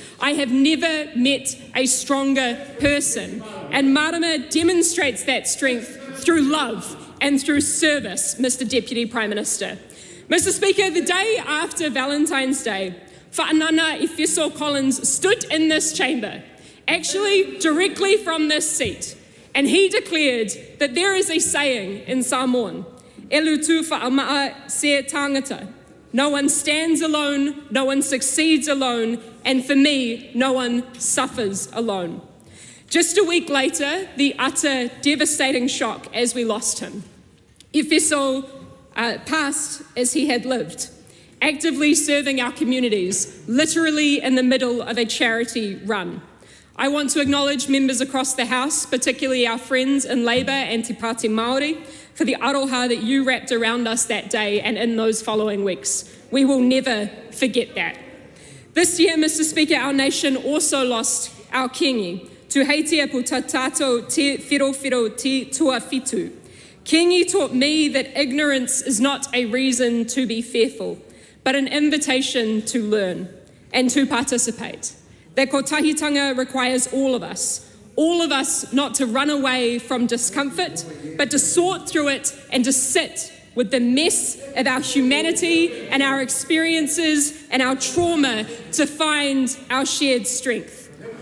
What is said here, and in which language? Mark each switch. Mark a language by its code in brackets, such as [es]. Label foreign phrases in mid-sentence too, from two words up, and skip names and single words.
[en] I have never met a stronger person, and Marama demonstrates that strength through love and through service, Mr. Deputy Prime Minister. Mr. Speaker, the day after Valentine's Day, Whaanana Fiscal Collins stood in this chamber, actually directly from this seat, and he declared that there is a saying in Samoan, [sm] "Elutu whaamaa se tangata." [en] No one stands alone, no one succeeds alone, and for me, no one suffers alone. Just a week later, the utter devastating shock as we lost him. Fiscal passed as he had lived, actively serving our communities, literally in the middle of a charity run. I want to acknowledge members across the House, particularly our friends in Labour and Te Pāti Māori, for the aroha that you wrapped around us that day and in those following weeks. We will never forget that. This year, Mr. Speaker, our nation also lost our kingi, Tu heitia pu tātou te whirowhiro te tuawhitu. Kingi taught me that ignorance is not a reason to be fearful, but an invitation to learn and to participate. That kotahitanga requires all of us not to run away from discomfort, but to sort through it and to sit with the mess of our humanity and our experiences and our trauma to find our shared strength.